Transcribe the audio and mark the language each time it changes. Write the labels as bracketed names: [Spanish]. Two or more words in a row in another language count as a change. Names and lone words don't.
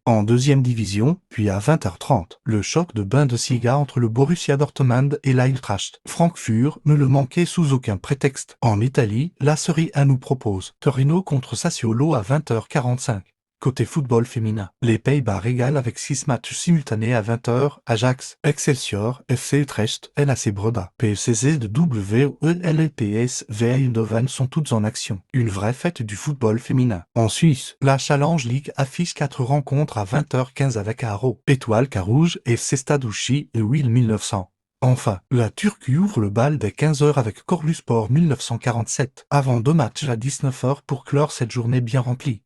[French] En deuxième division, puis à 20h30, le choc de Bundesliga entre le Borussia Dortmund et l'Eintracht. Francfort ne le manquait sous aucun prétexte. En Italie, la Serie A nous propose Torino contre Sassuolo à 20h45. Côté football féminin, les Pays-Bas régalent avec 6 matchs simultanés à 20h, Ajax, Excelsior, FC Utrecht, LAC Breda, PSC de WEL et PSV Eindhoven sont toutes en action. Une vraie fête du football féminin. En Suisse, la Challenge League affiche 4 rencontres à 20h15 avec Haro, Étoile Carouge, FC Stade Ouchy et Will 1900. Enfin, la Turquie ouvre le bal dès 15h avec Corluspor 1947, avant 2 matchs à 19h pour clore cette journée bien remplie.